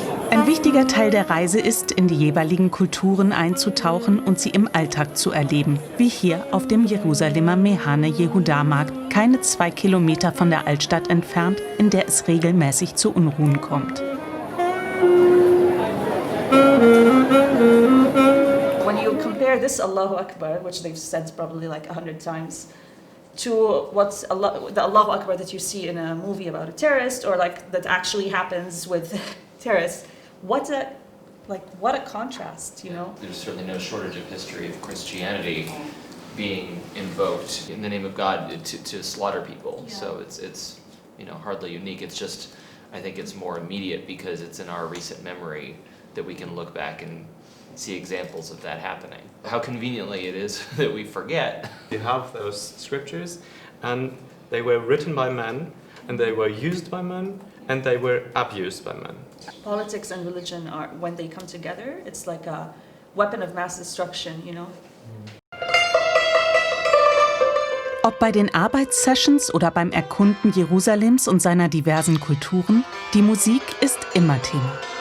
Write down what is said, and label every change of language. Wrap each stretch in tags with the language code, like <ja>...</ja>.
<de>Ein wichtiger Teil der Reise ist, in die jeweiligen Kulturen einzutauchen und sie im Alltag zu erleben, wie hier auf dem Jerusalemer Mehane Yehuda-Markt, keine 2 Kilometer von der Altstadt entfernt, in der es regelmäßig zu Unruhen kommt.</de> <en>When you compare this Allahu Akbar, which they've said probably like 100 times, to the Allahu Akbar that you see in a movie about a terrorist or like that actually happens with terrorists, what a contrast, you know? There's certainly no shortage of history of Christianity being invoked in the name of God to slaughter people. Yeah. So it's hardly unique. It's just, I think it's more immediate because it's in our recent memory that we can look back and see examples of that happening. How conveniently it is that we forget. You have those scriptures, and they were written by men, and they were used by men, and they were abused by men. Politics and religion are, when they come together, it's like a weapon of mass destruction, you know?</en> <de>Ob bei den Arbeitssessions oder beim Erkunden Jerusalems und seiner diversen Kulturen, die Musik ist immer Thema.</de>